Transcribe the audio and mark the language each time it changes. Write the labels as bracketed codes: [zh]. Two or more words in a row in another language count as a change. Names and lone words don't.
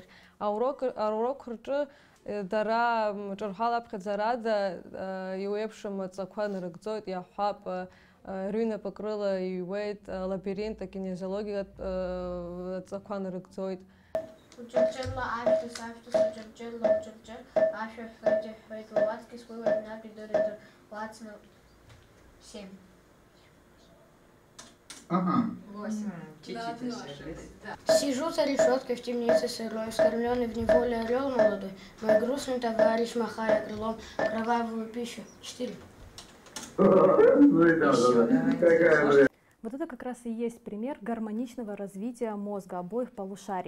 [ab] Аурок рҿы дара ҿырҳәала аԥхьаӡарада иуеиԥшым аҵақәа нарыгӡоит, иаҳҳәап, рыҩнапык рыла иҩуеит, лабиринт акинезиологиатә аҵақәа нарыгӡоит. Уҷырҷырла ашәҭыц, ашәҭыц, уҷырҷырла, уҷырҷыр, ашәа ҳәҳәоит, иҳәҳәоит, луацкис, уи уажәнатә идыр, лацны 7. Ага. 8. [ru] Сижу за решеткой в темнице сырой, скормленный в неволе орел молодой. Мой грустный товарищ, махая крылом, кровавую пищу. 4. Вот это как раз и есть пример гармоничного развития мозга обоих полушарий.